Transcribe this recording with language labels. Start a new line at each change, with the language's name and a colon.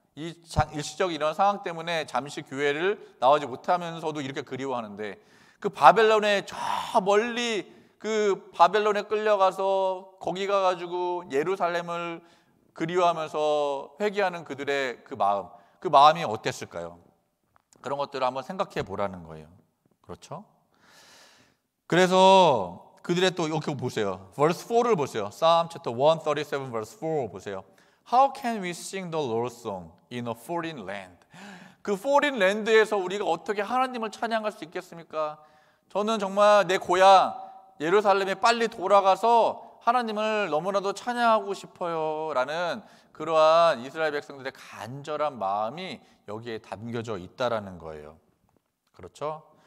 Korean: 이 일시적인 이런 상황 때문에 잠시 교회를 나오지 못하면서도 이렇게 그리워하는데, 그 바벨론에 저 멀리 그 바벨론에 끌려가서 거기 가가지고 예루살렘을 그리워하면서 회개하는 그들의 그 마음이 어땠을까요? 그런 것들을 한번 생각해 보라는 거예요. 그렇죠? 그래서 그들의 또 이렇게 보세요. verse 4를 보세요.
English: Psalm chapter 137 verse 4
Korean: 보세요.
English: How can we sing the Lord's song in a foreign land?
Korean: 그 foreign land에서 우리가 어떻게 하나님을 찬양할 수 있겠습니까? 저는 정말 내 고향 예루살렘에 빨리 돌아가서 하나님을 너무나도 찬양하고 싶어요 라는 그러한 이스라엘 백성들의 간절한 마음이 여기에 담겨져 있다라는 거예요. 그렇죠?